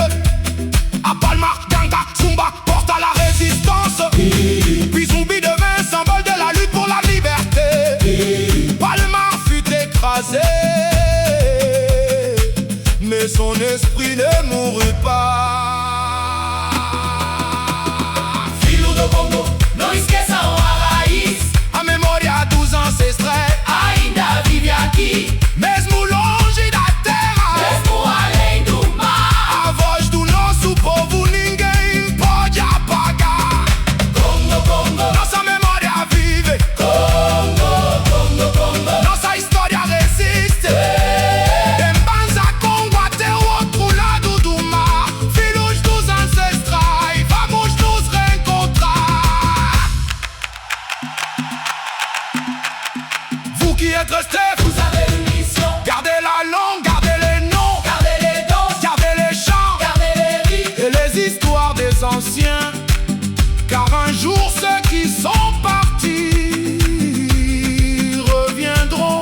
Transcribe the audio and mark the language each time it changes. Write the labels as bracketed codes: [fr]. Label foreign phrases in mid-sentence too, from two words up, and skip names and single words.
[fr] À Palma, Ganga, Zumba, porte à la résistance. Bizumbi devint symbole de la lutte pour la liberté. Palma fut écrasé, mais son esprit ne mourut pas. [pt] Filho do Congo, não esqueçam a raiz. A memória dos ancestrais ainda vive aqui, mesmo longe da terra, mesmo além do mar. A voz do nosso povo ninguém pode apagar. Congo, Congo, nossa memória vive. Congo, Congo, Congo, nossa história resiste. De Mbanza Congo até o outro lado do mar, filhos dos ancestrais, vamos nos reencontrar. [fr] Vous qui êtes restés, vous avez une mission. Gardez la langue, gardez les noms, gardez les danses, gardez les chants, gardez les rites et les histoires des anciens. Car un jour ceux qui sont partis reviendront.